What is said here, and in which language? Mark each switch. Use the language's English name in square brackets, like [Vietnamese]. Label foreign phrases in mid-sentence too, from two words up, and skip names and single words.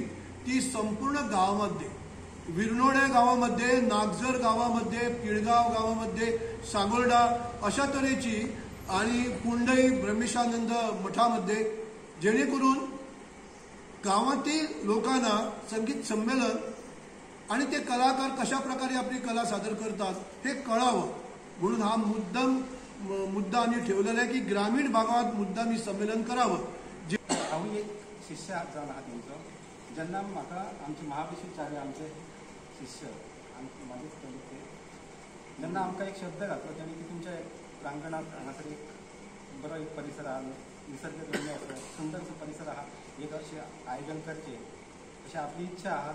[Marathi] ती संपूर्ण गावामध्ये, विरनोड्या गावामध्ये, नागझर गावामध्ये, पिळगाव गावामध्ये, सांगोर्डा अशा तऱ्हेची आणि कुंडई ब्रह्मेशानंद मठामध्ये, जेणेकरून गावातील लोकांना संगीत संमेलन आणि ते कलाकार कशा प्रकारे आपली कला सादर करतात हे कळावं म्हणून हा मुद्दा आम्ही ठेवलेला आहे की ग्रामीण भागात मुद्दाम ही संमेलन करावं. [Konkani] हांव एक शिष्य जावन आहा तेंचो. जेन्ना म्हाका आमचे महाबळेश्वरचार्य आमचे शिष्य म्हाजेच ते जेन्ना आमकां एक शब्द घातलो तेणी की तुमच्या प्रांगणात हांगासर एक बरो एक परिसर आहा, निसर्गरम्य आसा, सुंदरसो परिसर आहा, एक अशें आयोजन करचें अशी आपली इच्छा आहा.